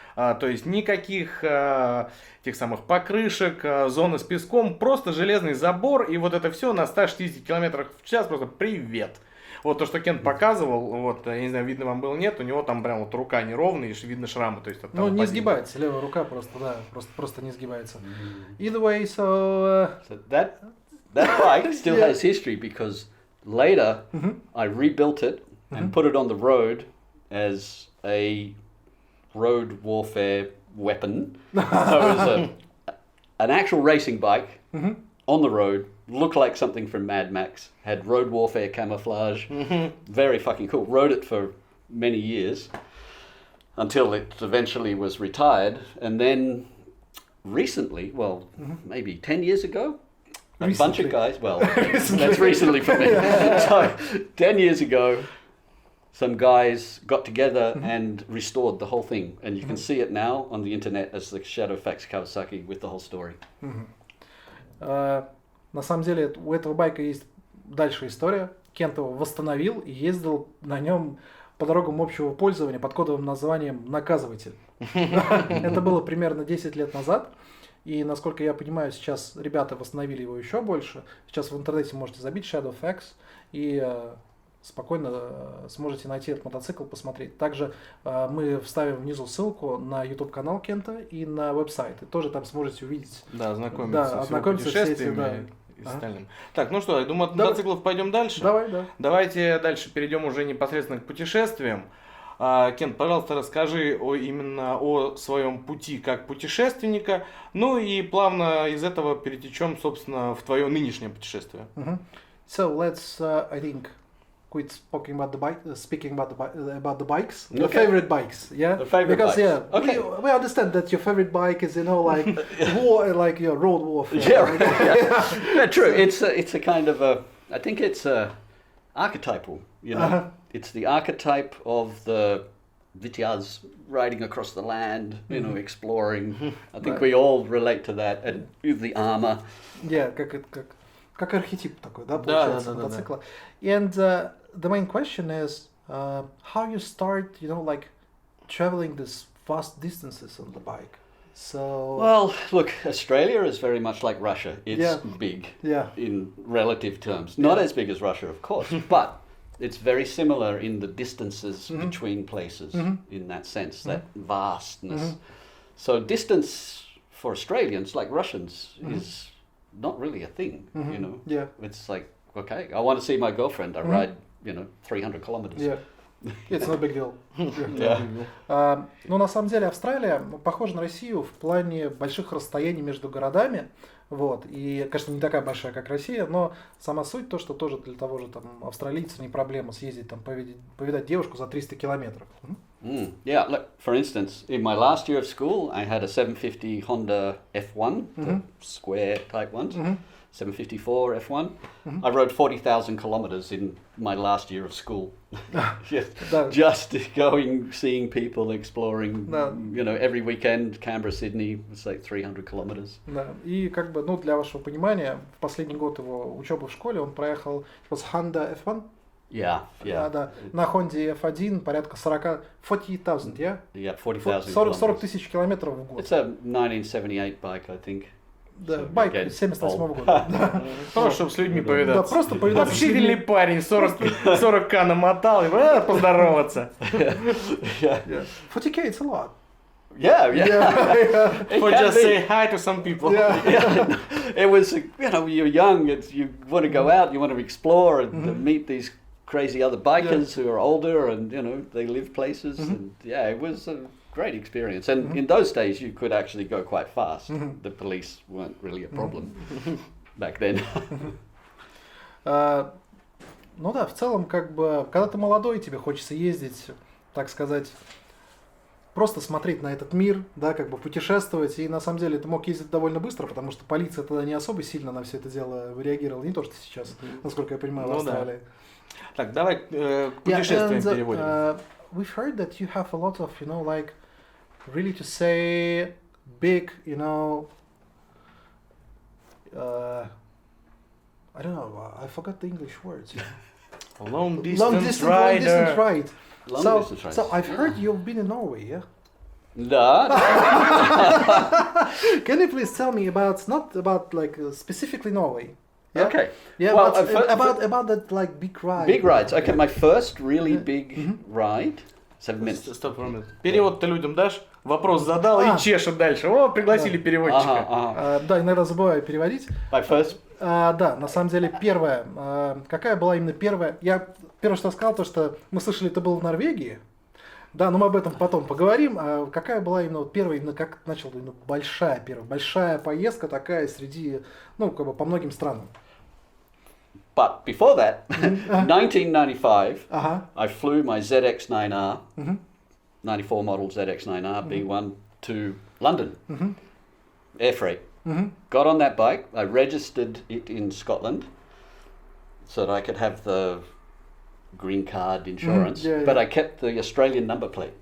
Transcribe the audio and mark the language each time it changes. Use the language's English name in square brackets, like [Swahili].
[Russian] То есть никаких тех самых покрышек, зоны с песком, просто железный забор, и вот это все на 160 км в час, просто привет. Вот то, что Кент показывал, вот, я не знаю, видно вам было, нет, у него там прям вот рука неровная, и видно шрамы, то есть от того не падения. сгибается, левая рука просто не сгибается. [English] Either way, so that bike still has history because later I rebuilt it and put it on the road as a road warfare weapon. So it was an actual racing bike on the road. Looked like something from Mad Max, had road warfare camouflage, very fucking cool. Rode it for many years until it eventually was retired. And then recently, maybe 10 years ago, a bunch of guys, that's recently for me. So 10 years ago, some guys got together and restored the whole thing. And you can see it now on the internet as the Shadowfax Kawasaki with the whole story. [Russian] На самом деле у этого байка есть дальше история. Кент его восстановил и ездил на нем по дорогам общего пользования под кодовым названием «Наказыватель». Это было примерно 10 лет назад. И, насколько я понимаю, сейчас ребята восстановили его еще больше. Сейчас в интернете можете забить Shadowfax и спокойно сможете найти этот мотоцикл, посмотреть. Также мы вставим внизу ссылку на YouTube-канал Кента и на веб-сайт. И тоже там сможете увидеть. Да, ознакомиться с путешествиями и остальным. Так, ну что, я думаю, от мотоциклов пойдем дальше. Давай, да. Давайте дальше перейдем уже непосредственно к путешествиям. Кент, пожалуйста, расскажи именно о своем пути как путешественника, ну и плавно из этого перетечем, собственно, в твое нынешнее путешествие. [English] So let's, I think, quit speaking about the bikes. The Okay. favorite bikes, yeah. The favorite because bikes. yeah, Okay. we understand that your favorite bike is like war, like your road warfare. Yeah, true. It's a kind of a. I think it's archetypal. It's the archetype of the Vityaz riding across the land, exploring. I think we all relate to that, and with the armor. [Russian] Yeah, как архетип такой, да, получается, мотоцикла. [English] And the main question is how you start, like traveling these vast distances on the bike. So Well, look, Australia is very much like Russia. It's big Yeah. in relative terms. Not as big as Russia, of course, but it's very similar in the distances between places in that sense, that vastness. So distance for Australians, like Russians, is not really a thing, Yeah. It's like, okay, I want to see my girlfriend. I ride, 300 kilometers. Yeah. It's no big deal. Yeah. [Russian] Ну, на самом деле, Австралия похожа на Россию в плане больших расстояний между городами. Вот. И, конечно, не такая большая, как Россия, но сама суть то, что тоже для того же там австралийца не проблема съездить там повидать девушку за 300 километров. [English] Yeah, look, for instance, in my last year of school, I had a 750 Honda F1, the square type ones, 754 F1. I rode 40,000 kilometers in my last year of school. Just seeing people, exploring, every weekend, Canberra, Sydney, it's like 300 kilometers. [Russian] Да. И как бы, для вашего понимания, в последний год его учебы в школе он проехал с Honda F1. [English] Yeah. [Russian] Да. На Honda F1 порядка 40,000, yeah? [English] Yeah, 40,000 [Russian] 40 тысяч километров в год. [English] It's a 1978 bike, I think. [Russian] Да, байк 78-го года. Просто, чтобы с людьми повидаться. Да, просто повидаться. Общительный парень, 40к намотал, и поздороваться. [English] 40k, it's a lot. Yeah. For just say hi to some people. It was, you're young, you want to go out, you want to explore and meet these crazy other bikers who are older and, they live places. And it was a great experience. And in those days, you could actually go quite fast. The police weren't really a problem back then. [Russian] Ну да, в целом, как бы, когда ты молодой, тебе хочется ездить, так сказать, просто смотреть на этот мир, да, как бы путешествовать, и на самом деле ты мог ездить довольно быстро, потому что полиция тогда не особо сильно на все это дело реагировала, не то, что сейчас, насколько я понимаю, в Австралии. Так, давай к путешествиям переводим. [English] We've heard that you have a lot of, like, really to say, big, I don't know, I forgot the English words. Long distance ride. So I've heard you've been in Norway, yeah? No. Can you please tell me not about like specifically Norway? Yeah? Okay. Yeah, well, but about that like big ride. Big rides. Okay, my first really big ride. 7 minutes. [Russian] Стоп, перевод ты людям дашь? Вопрос задал и чешет дальше. О, пригласили переводчика. Да, иногда забываю переводить. [English] My first. [Russian] Да, на самом деле первая. Какая была именно первая? Я первое, что сказал, то, что мы слышали, это было в Норвегии. Да, но мы об этом потом поговорим. Какая была именно первая, именно как начал большая поездка такая среди, как бы по многим странам. [English] But before that, 1995, I flew my ZX9R, 94 model ZX9R B1 to London, air freight. Got on that bike, I registered it in Scotland so that I could have the green card insurance, but I kept the Australian number plate.